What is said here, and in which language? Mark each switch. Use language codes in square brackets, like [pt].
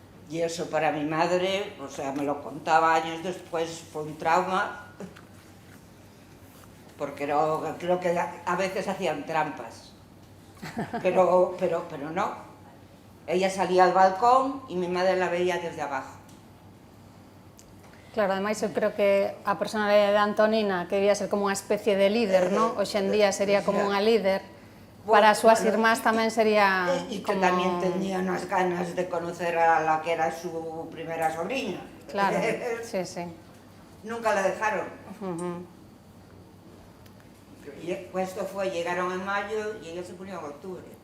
[es] Y eso para mi madre, o sea, me lo contaba años después, fue un trauma, porque creo que a veces hacían trampas, pero no. Ella salía al balcón y mi madre la veía desde abajo. [gl] Claro, ademais eu creo que a personalidade de Antonina, que debía ser como unha especie de líder, ¿no? Hoxe en día sería como unha líder, para as súas irmás tamén sería [es] y que como... también tenía unas ganas de conocer a la que era su primera sobrina. Claro, sí, sí. Nunca la dejaron. Y esto fue, llegaron en mayo y ella se murió en octubre.